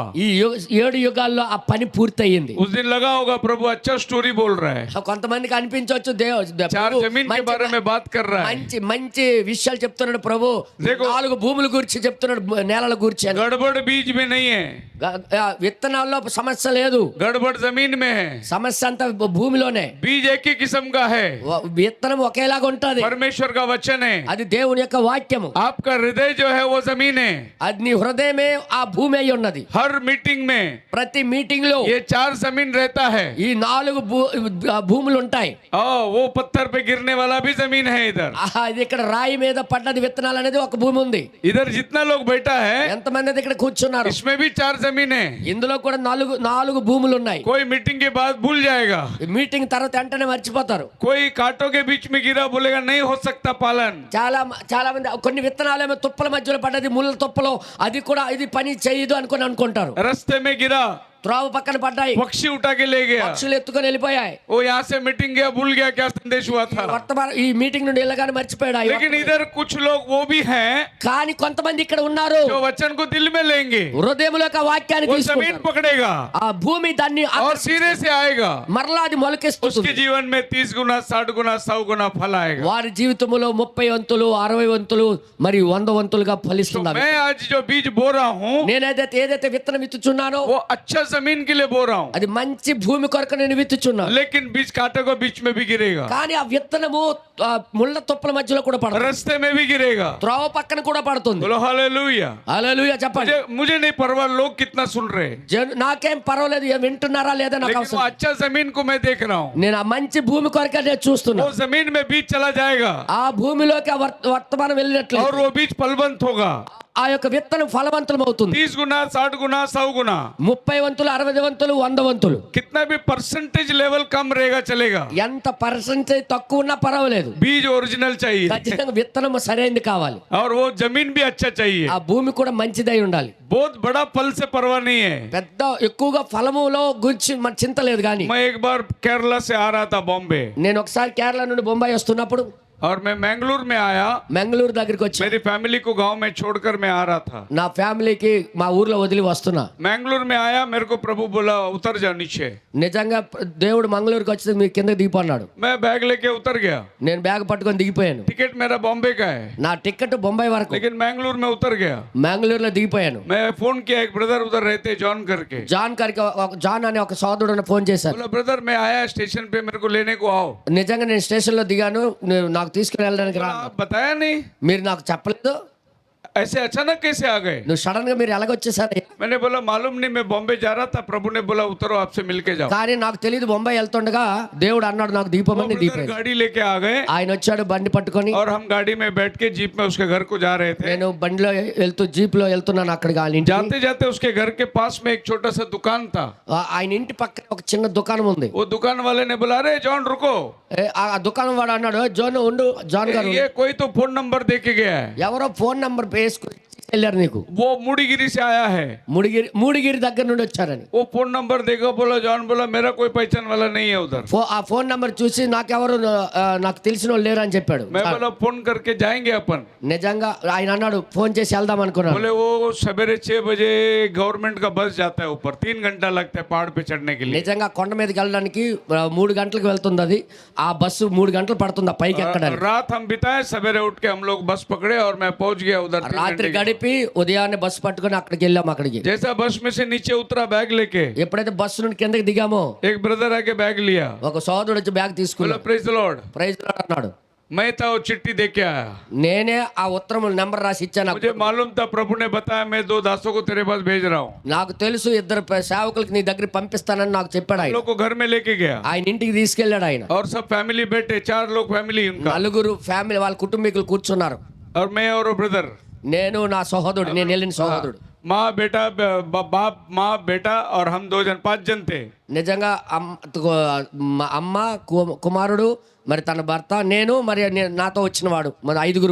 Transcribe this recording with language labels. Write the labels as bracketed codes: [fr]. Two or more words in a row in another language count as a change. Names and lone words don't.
[te] ఈ 7 యుగాల్లో ఆ పని పూర్తయింది. [hi] उस दिन लगा होगा प्रभु अच्छा स्टोरी बोल रहा है, [te] కొంతమందికి అనిపించవచ్చు [hi] 4 जमीन के बारे में बात कर रहा है। [te] మంచి మంచి విషయాలు చెప్తున్నాడు ప్రభు. [hi] देखो, [te] 4 భూముల గురించి చెప్తున్నాడు, నేలల గురించి అని. [hi] गड़बड़ बीज में नहीं है, [te] విత్తనాల్లో సమస్య లేదు. [hi] गड़बड़ जमीन में है। [te] సమస్య అంతా భూమిలోనే. [hi] बीज एक ही किस्म का है, [te] విత్తనం ఒకేలాగా ఉంటది. [hi] परमेश्वर का वचन है। [te] అది దేవుని యొక్క వాక్యము. [hi] आपका हृदय जो है वो जमीन है। [te] అది నీ హృదయమే ఆ భూమి అయి ఉన్నది. [hi] हर मीटिंग में [te] ప్రతి మీటింగ్ లో [hi] ये 4 जमीन रहता है। [te] ఈ 4 భూములు ఉంటాయి. [hi] वो पत्थर पे गिरने वाला भी जमीन है। इधर [te] ఇది ఇక్కడ రాయి మీద పడ్డది విత్తనాలు అనేది ఒక భూమి ఉంది. [hi] इधर जितना लोग बैठा है, [te] ఎంతమంది అయితే ఇక్కడ కూర్చున్నారు, [hi] इसमें भी 4 जमीन है। [te] ఇందులో కూడా 4 భూములు ఉన్నాయి. [hi] कोई मीटिंग के बाद भूल जाएगा, [te] ఈ మీటింగ్ తర్వాత వెంటనే మర్చిపోతారు. [hi] कोई कांटों के बीच में गिरा बोलेगा नहीं हो सकता पालन। [te] చాలా మంది కొన్ని విత్తనాలు ఏమో తుప్పల మధ్యలో పడ్డది, ముళ్ళ తుప్పలో, అది కూడా ఇది పని చేయదు అనుకుంటారు. [hi] रास्ते में गिरा, [te] త్రోవ పక్కన పడ్డాయి, [hi] पक्षी उठा के ले गया, [te] పక్షులు ఎత్తుకొని వెళ్ళిపోయాయి. [hi] वो यहाँ से मीटिंग गया, भूल गया क्या संदेश हुआ था। [te] వర్తమానం ఈ మీటింగ్ నుండి వెళ్ళగానే మర్చిపోయాడు. [hi] लेकिन इधर कुछ लोग वो भी हैं [te] కానీ కొంతమంది ఇక్కడ ఉన్నారు, [hi] जो वचन को दिल में लेंगे, [te] హృదయంలోకి ఆ వాక్యాన్ని [hi] वो जमीन [te] తీసుకుంటారు. [hi] पकड़ेगा [te] ఆ భూమి దాన్ని [hi] और सिरे से आएगा। [te] మరలా అది [hi] उसके [te] మొలకెస్తుంది. [hi] जीवन में 30 गुना 60 गुना 100 गुना फल आएगा। [te] వారి జీవితంలో 30 వంతులు 60 వంతులు మరియు 100 వంతులుగా [hi] तो [te] ఫలిస్తుంది. [hi] मैं आज जो बीज बो रहा हूँ, [te] ఏదైతే విత్తనం విత్తుచున్నానో [hi] वो अच्छा जमीन के लिए बो रहा हूँ, [te] అది మంచి భూమి కొరకు నేను విత్తుచున్నాను. [hi] लेकिन बीज कांटे को बीच में भी गिरेगा, [te] కానీ ఆ విత్తనము ముళ్ళ తుప్పల మధ్యలో కూడా పడుతుంది, [hi] रास्ते में भी गिरेगा। [te] త్రోవ పక్కన కూడా పడుతుంది. [hi] बोलो हालेलुया। [te] హల్లెలూయా చెప్పండి. [hi] मुझे नहीं परवाह लोग कितना सुन रहे, [te] నాకేం పర్వాలేదు, వింటున్నారా లేదా నాకు [hi] लेकिन वो [te] అవసరం. [hi] अच्छा जमीन को मैं देख रहा हूँ। [te] నేను ఆ మంచి భూమి కొరకే నేను చూస్తున్నా. [hi] वो जमीन में बीज चला जाएगा [te] ఆ భూమిలోకి ఆ వర్తమానం వెళ్ళినట్లు [hi] और वो बीज फलवंत होगा। [te] ఆ యొక్క విత్తనం ఫలవంతం అవుతుంది. [hi] 30 गुना 60 गुना 100 गुना, [te] 30 వంతులు 60 వంతులు 100 వంతులు. [hi] कितना भी [en] percentage level [hi] कम रहेगा चलेगा, [te] ఎంత పర్సెంటేజ్ తక్కువ ఉన్నా పర్వాలేదు, [hi] बीज ओरिजिनल चाहिए [te] ఖచ్చితంగా విత్తనం సరైనది కావాలి. [hi] और वो जमीन भी अच्छा चाहिए। [te] ఆ భూమి కూడా మంచిదై ఉండాలి. [hi] बहुत बड़ा फल से परवाह नहीं है। [te] పెద్ద ఎక్కువగా ఫలములో గురించి మన చింత లేదు. కానీ [hi] मैं एक बार केरला से आ रहा था बॉम्बे, [te] నేను ఒకసారి కేరళ నుండి బొంబాయి వస్తున్నప్పుడు [hi] और मैं मैंगलोर में आया। [te] మంగళూరు దగ్గరికి వచ్చి [hi] मेरी फैमिली को गांव में छोड़कर मैं आ रहा था। [te] నా ఫ్యామిలీకి మా ఊర్లో వదిలి వస్తున్నా. [hi] मैंगलोर में आया, मेरे को प्रभु बोला उतर जा नीचे। [te] నిజంగా దేవుడు మంగళూరుకి వచ్చి మీ కిందకి దిగిపోన్నాడు. [hi] मैं बैग लेके उतर गया। [te] నేను బ్యాగ్ పట్టుకొని దిగిపోయాను. [hi] टिकट मेरा बॉम्बे का है, [te] నా టికెట్ బొంబాయి వరకు, [hi] लेकिन मैंगलोर में उतर गया। [te] మంగళూరులో దిగిపోయాను. [hi] मैं फोन किया, एक ब्रदर उधर रहते जॉन करके, [te] జాన్ అనే ఒక సోదరుడు ఫోన్ చేశారు. [hi] बोला ब्रदर मैं आया स्टेशन पे, मेरे को लेने को आओ। [te] నిజంగా నేను స్టేషన్ లో దిగాను, నాకు తీసుకుని వెళ్ళడానికి రా. [hi] आप बताया नहीं, [te] మీరు నాకు చెప్పలేదు, [hi] ऐसे अचानक कैसे आ गए। [te] నువ్వు సడన్ గా మీరు ఎలాగొచ్చేసారు? [hi] मैंने बोला मालूम नहीं, मैं बॉम्बे जा रहा था, प्रभु ने बोला उतरो आपसे मिलके जाओ। [te] కానీ నాకు తెలియదు, బొంబాయి వెళ్తుండగా దేవుడు అన్నాడు నాకు [hi] वो [te] దీపమని [hi] ब्रदर [te] దీపాను. [hi] गाड़ी लेके आ गए [te] ఆయన వచ్చాడు బండి పట్టుకొని, [hi] और हम गाड़ी में बैठ के जीप में उसके घर को जा रहे थे। [te] నేను బండిలో వెళ్తూ జీప్ లో వెళ్తున్నాను అక్కడికి ఆయన ఇంటికి. [hi] जाते जाते उसके घर के पास में एक छोटा सा दुकान था। [te] ఆయన ఇంటి పక్కన ఒక చిన్న దుకాణం ఉంది. [hi] वो दुकान वाले ने बोला अरे जॉन रुको, [te] ఆ దుకాణం వాడు అన్నాడు, జోన్ ఉండు, జాన్ గారు [hi] ये कोई तो फोन नंबर दे के गया है। [te] ఎవరో ఫోన్ నంబర్ వేసుకుని వెళ్ళారు నీకు. [hi] वो मुड़ीगिरी से आया है। [te] మూడిగిరి దగ్గర నుండి వచ్చారని. [hi] वो फोन नंबर देखा, बोला जॉन बोला मेरा कोई पहचान वाला नहीं है उधर। [te] ఆ ఫోన్ నంబర్ చూసి నాకెవరు నాకు తెలిసిన వాళ్ళు లేరు అని చెప్పాడు. [hi] मैं बोला फोन करके जाएंगे अपन। [te] నిజంగా ఆయన అన్నాడు ఫోన్ చేసి వెళ్దాం అనుకున్నాను. [hi] बोले वो सवेरे 6 बजे गवर्नमेंट का बस जाता है ऊपर, 3 घंटा लगता है पहाड़ पे चढ़ने के लिए। [te] నిజంగా కొండ మీదకి వెళ్ళడానికి 3 గంటలకు వెళ్తుంది అది. ఆ బస్సు 3 గంటలు పడుతుంది ఆ పైకి ఎక్కడానికి. [hi] रात हम बिताए, सवेरे उठ के हम लोग बस पकड़े और मैं पहुंच गया उधर। [te] రాత్రి గడిపి కలిపి ఉదయాన్నే బస్సు పట్టుకొని అక్కడికి వెళ్ళాము. అక్కడికి [hi] जैसा बस में से नीचे उतरा बैग लेके, [te] ఎప్పుడైతే బస్సు నుండి కిందకి దిగామో [hi] एक ब्रदर आके बैग लिया, [te] ఒక సోదరుడు వచ్చి బ్యాగ్ [hi] बोला [te] తీసుకున్నాడు. [en] praise the Lord. praise Lord [te] అన్నాడు. [hi] मैं था वो चिट्ठी दे के आया, [te] నేనే ఆ ఉత్తరం నెంబర్ రాసి ఇచ్చాను. [hi] मुझे मालूम था प्रभु ने बताया मैं 2 दासों को तेरे पास भेज रहा हूँ। [te] నాకు తెలుసు ఇద్దరు సేవకులకి నీ దగ్గర పంపిస్తానని నాకు చెప్పాడు [hi] हम [te] ఆయన. [hi] लोग को घर में लेके गया [te] ఆయన ఇంటికి తీసుకెళ్ళాడు ఆయన. [hi] और सब फैमिली बैठे, 4 लोग फैमिली उनका, [te] నలుగురు ఫ్యామిలీ వాళ్ళ కుటుంబీకులు కూర్చున్నారు. [hi] और मैं और वो ब्रदर, [te] నేను నా సహోదరుడు, నేను వెళ్ళిన సహోదరుడు. [hi] माँ बेटा, बाप माँ बेटा और हम 2 जन, 5 जन थे। [te] నిజంగా మా అమ్మ కుమారుడు మరి తన భర్త నేను మరి నాతో వచ్చిన వాడు మరి 5గురు.